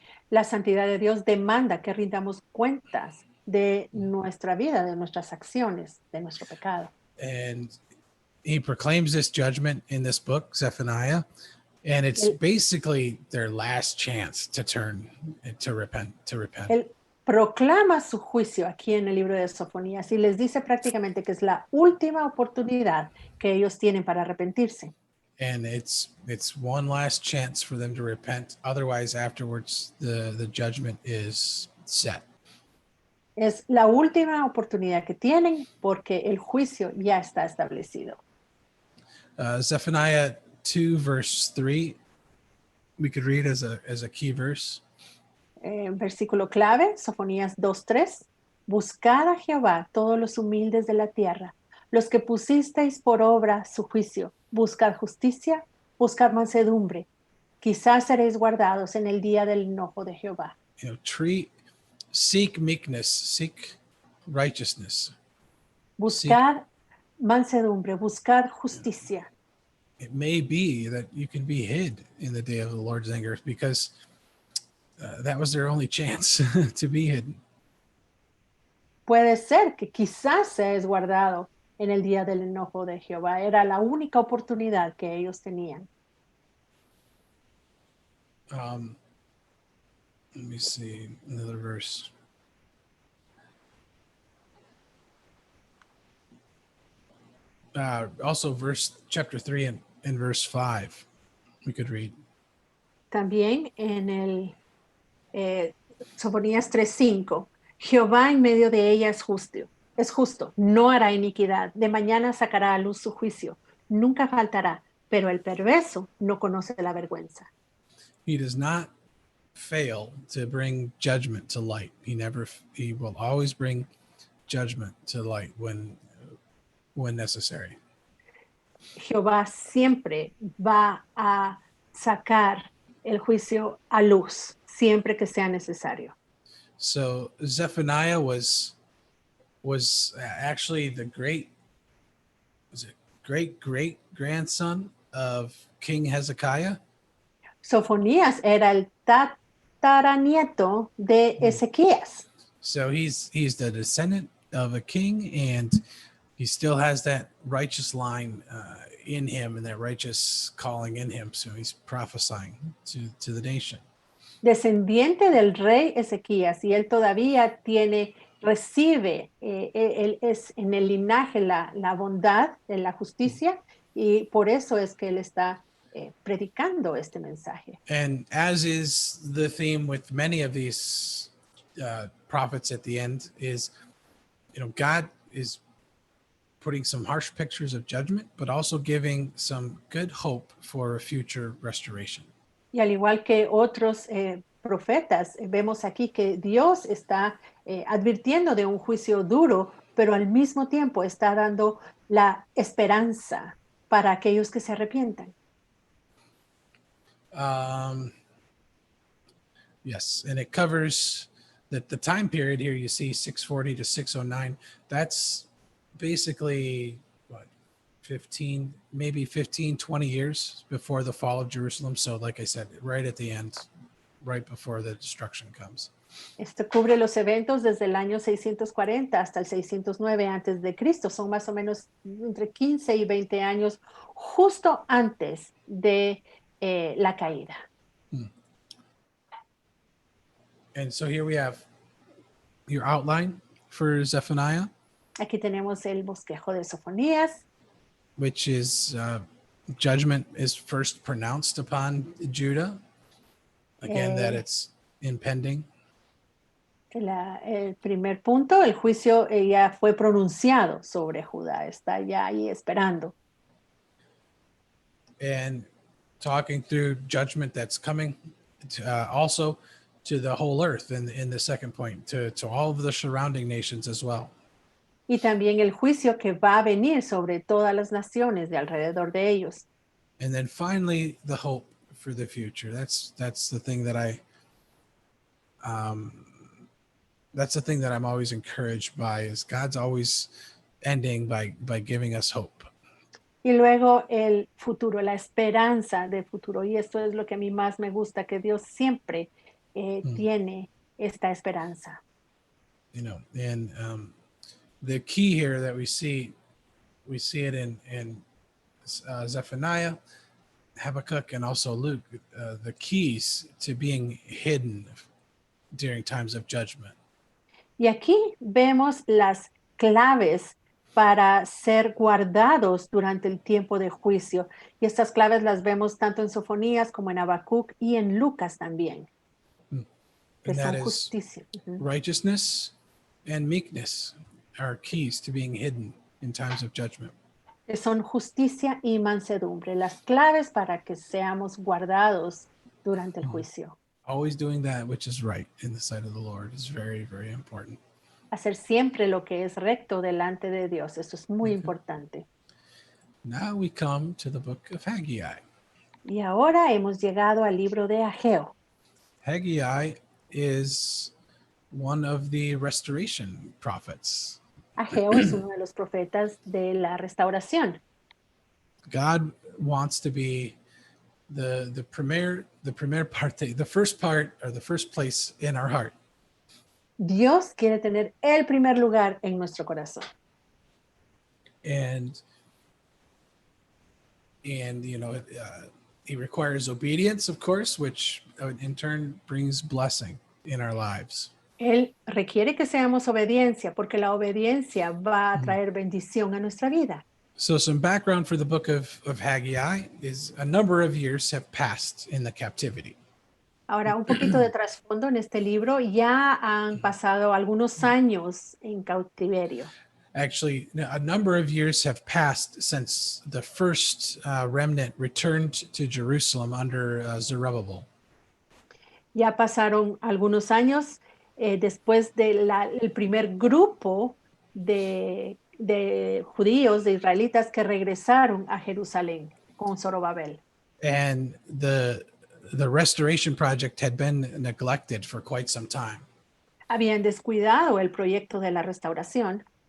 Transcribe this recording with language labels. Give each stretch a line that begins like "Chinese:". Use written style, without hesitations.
Spanish: La santidad de Dios demanda que rindamos cuentas de nuestra vida, de nuestras acciones, de nuestro pecado.
English: And he proclaims this judgment in this book, Zephaniah, and it's basically their last chance to turn and to repent.
Spanish: proclama su juicio aquí en el libro de Sofonías y les dice prácticamente que es la última oportunidad que ellos tienen para arrepentirse.
English: And it's one last chance for them to repent. Otherwise, afterwards, the judgment is set.
Spanish: Es la última oportunidad que tienen porque el juicio ya está establecido.
English: Zephaniah 2 verse 3, we could read as a key verse.
Spanish: Versículo clave, Sofonías 2:3. Buscad a Jehová todos los humildes de la tierra, los que pusisteis por obra su juicio. Buscad justicia, buscad mansedumbre. Quizás seréis guardados en el día del enojo de Jehová.
English: You know, seek meekness, seek righteousness.
Spanish: Buscad mansedumbre, buscad justicia.
English: It may be that you can be hid in the day of the Lord's anger because that was their only chance to be hidden.
Spanish: Puede ser que quizás seas guardado en el día del enojo de Jehová. Era la única oportunidad que ellos tenían.
English: Let me see another verse. Also, chapter 3 and verse 5, we could read.
Spanish: También en el Sofonías 3:5, Jehová en medio de ella es justo, no hará iniquidad, de mañana sacará a luz su juicio, nunca faltará, pero el perverso no conoce la vergüenza.
English: He does not fail to bring judgment to light. He will always bring judgment to light when necessary.
Spanish: Jehová siempre va a sacar el juicio a luz, siempre que sea necesario.
English: So Zephaniah was actually the great great grandson of King Hezekiah.
Spanish: Sofonías era el tataranieto de Ezequías.
English: So he's the descendant of a king, and he still has that righteous line in him and that righteous calling in him. So he's prophesying to the nation.
Spanish: Descendiente del rey Ezequías, y él todavía recibe, él es en el linaje la bondad, en la justicia, y por eso es que él está predicando este mensaje.
English: And as is the theme with many of these prophets at the end is, God is putting some harsh pictures of judgment, but also giving some good hope for a future restoration.
Spanish: Y al igual que otros profetas, vemos aquí que Dios está advirtiendo de un juicio duro, pero al mismo tiempo está dando la esperanza para aquellos que se arrepientan.
English: Yes, and it covers the time period here. You see 640 to 609. That's basically what, 15, maybe 15, 20 years before the fall of Jerusalem. So like I said, right at the end, right before the destruction comes.
Spanish: Esto cubre los eventos desde el año 640 hasta el 609 antes de Cristo. Son más o menos entre 15 y 20 años justo antes de la caída.
English: And so here we have your outline for Zephaniah.
Spanish: Aquí tenemos el bosquejo de Sofonías,
English: which is judgment is first pronounced upon Judah. Again, that it's impending.
Spanish: el primer punto, el juicio ya fue pronunciado sobre Judá, está ya ahí esperando.
English: And talking through judgment that's coming also to the whole earth in the second point, to all of the surrounding nations as well.
Spanish: Y también el juicio que va a venir sobre todas las naciones de alrededor de ellos.
English: And then finally, the hope for the future. That's the thing that that's the thing that I'm always encouraged by, is God's always ending by giving us hope.
Spanish: Y luego el futuro, la esperanza del futuro. Y esto es lo que a mí más me gusta, que Dios siempre tiene esta esperanza. And the key here that we see it in Zephaniah, Habakkuk, and also Luke, the keys to being hidden during times of judgment. Y aquí vemos las claves para ser guardados durante el tiempo de juicio. Y estas claves las vemos tanto en Sofonías como en Habacuc y en Lucas también, que
English: And that
Spanish: son
English: is
Spanish: justicia. Ujú.
English: righteousness and meekness are keys to being hidden in times of judgment.
Spanish: Que son justicia y mansedumbre, las claves para que seamos guardados durante el Mhm. juicio.
English: Always doing that which is right in the sight of the Lord is very, very important.
Spanish: Hacer siempre lo que es recto delante de Dios, eso es muy Okay. importante.
English: Now we come to the book of Haggai.
Spanish: Y ahora hemos llegado al libro de Ageo.
English: Haggai is one of the restoration prophets.
Spanish: Ageo es uno de los profetas de la restauración.
English: God wants to be the
Spanish: premier parte,
English: the first part or the first place in our heart.
Spanish: Dios quiere tener el primer lugar en nuestro corazón.
English: And you know, he requires obedience, of course, which in turn brings blessing in our lives.
Spanish: Él requiere que seamos obediencia porque la obediencia va a Mhm. traer bendición a nuestra vida.
English: So some background for the book of Haggai is a number of years have passed in the captivity.
Spanish: Ahora, un poquito de trasfondo en este libro. Ya han pasado algunos años en cautiverio.
English: Actually, a number of years have passed since the first remnant returned to Jerusalem under Zerubbabel.
Spanish: Ya pasaron algunos años después del primer grupo de judíos, de israelitas que regresaron a Jerusalén con Zorobabel.
English: And the restoration project had been neglected for quite some time.
Spanish: Habían descuidado el proyecto de la restauración.